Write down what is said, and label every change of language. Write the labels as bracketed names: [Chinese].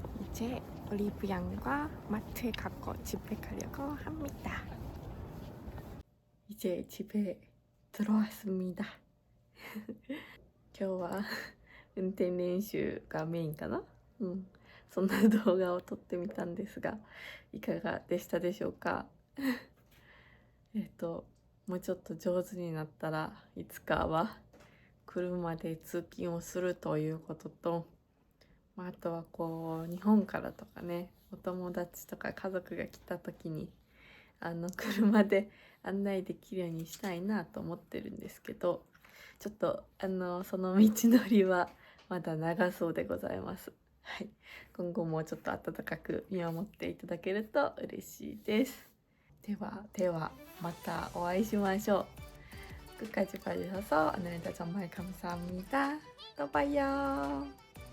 [Korean] 이제 올리브영과 마트에 가고 집에 가려고 합니다. 이제 집에 들어왔습니다. [Japanese] 今日は運転練習がメインかな。そんな動画を撮ってみたんですが、いかがでしたでしょうか。もうちょっと上手になったらいつかは車で通勤をするということと、あとはこう日本からとかね、お友達とか家族が来た時に車で案内できるようにしたいなと思ってるんですけど、ちょっとその道のりはまだ長そうでございます。はい、今後もちょっと温かく見守っていただけると嬉しいです。ではまたお会いしましょう。 [Korean] 끝까지 봐주셔서 오늘도 정말 감사합니다. 또 봐요.